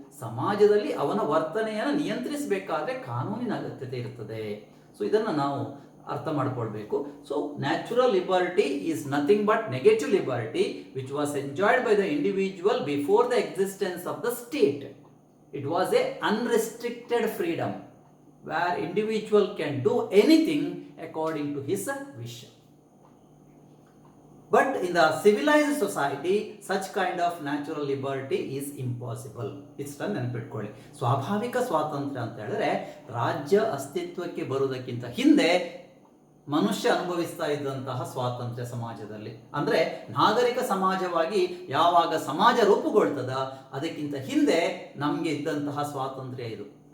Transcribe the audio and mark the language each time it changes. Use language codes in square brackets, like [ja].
[kn] ಸಮಾಜದಲ್ಲಿ ಅವನ ವರ್ತನೆಯನ್ನು ನಿಯಂತ್ರಿಸಬೇಕಾದ್ರೆ ಕಾನೂನಿನ ಅಗತ್ಯತೆ ಇರ್ತದೆ. [en] so [kn] ಇದನ್ನು ನಾವು ಅರ್ಥ ಮಾಡ್ಕೊಳ್ಬೇಕು. [en] So natural liberty is nothing but negative liberty which was enjoyed by the individual before the existence of the state. It was a unrestricted freedom where individual can do anything according to his wish. in the civilized society such kind of natural liberty is impossible. [kn] ಇಷ್ಟನ್ನು ನೆನಪಿಟ್ಕೊಳ್ಳಿ. ಸ್ವಾಭಾವಿಕ ಸ್ವಾತಂತ್ರ್ಯ ಅಂತ ಹೇಳಿದ್ರೆ ರಾಜ್ಯ ಅಸ್ತಿತ್ವಕ್ಕೆ ಬರುವುದಕ್ಕಿಂತ ಹಿಂದೆ ಮನುಷ್ಯ ಅನುಭವಿಸ್ತಾ ಇದ್ದಂತಹ ಸ್ವಾತಂತ್ರ್ಯ ಸಮಾಜದಲ್ಲಿ, ಅಂದ್ರೆ ನಾಗರಿಕ ಸಮಾಜವಾಗಿ ಯಾವಾಗ ಸಮಾಜ ರೂಪುಗೊಳ್ತದ ಅದಕ್ಕಿಂತ ಹಿಂದೆ ನಮ್ಗೆ ಇದ್ದಂತಹ ಸ್ವಾತಂತ್ರ್ಯ ಇದು.